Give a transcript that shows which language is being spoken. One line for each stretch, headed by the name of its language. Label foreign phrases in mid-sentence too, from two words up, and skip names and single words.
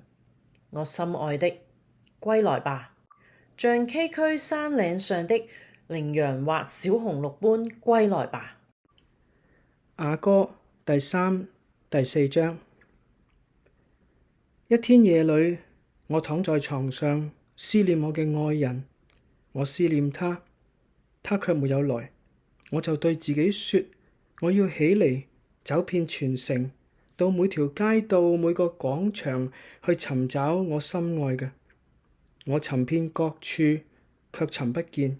Chinese: 我心愛的，歸來吧，像崎嶇山嶺上的羚羊或小紅鹿般歸來吧。雅歌第3、第4章。一天夜裏，我躺在床上，思念我嘅愛人。我思念他，他卻沒有來。我就對自己說，我要起嚟，走遍全城，到每條街道、每個廣場去尋找我心愛嘅。我尋遍各處，卻尋不見。